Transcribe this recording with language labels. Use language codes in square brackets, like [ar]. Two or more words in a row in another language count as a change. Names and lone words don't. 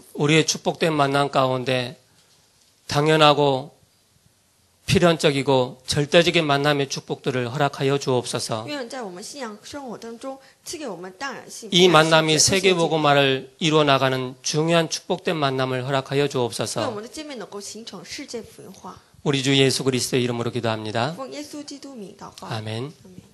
[ko] 우리의 축복된 만남 가운데 당연하고 필연적이고 절대적인 만남의 축복들을 허락하여 주옵소서. [zh] 愿在我们信仰生活当中赐给我们当然性。 [ko] 이 만남이 [zh] 绝对性 [ko] 세계복음화를 이루어 나가는 중요한 축복된 만남을 허락하여 [zh] 愿我 [ko] 주옵소서. [zh] 们的见面能够形成世界福音化。 [ko] 우리 주 예수 그리스도의 이름으로 기도합니다. [zh] 奉耶稣基督名祷告。 [ko] 아멘. [zh] 阿门